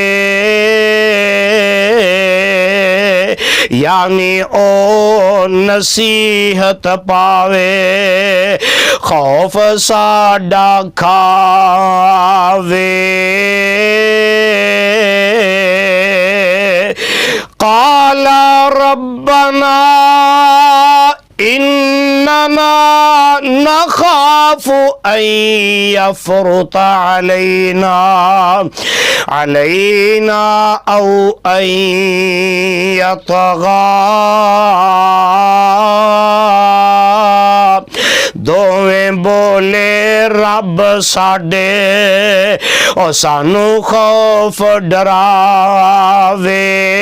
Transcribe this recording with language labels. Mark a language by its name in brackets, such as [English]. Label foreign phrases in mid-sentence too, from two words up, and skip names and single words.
[Punjabi] یعنی او نصیحت پاوے خوف ساڈا کھاوے. [Arabic] قال ربنا إننا نخاف أن يفرط علينا أو أن يطغى. [Punjabi] دوویں بولے رب ساڈے او سانوں خوف ڈراوے.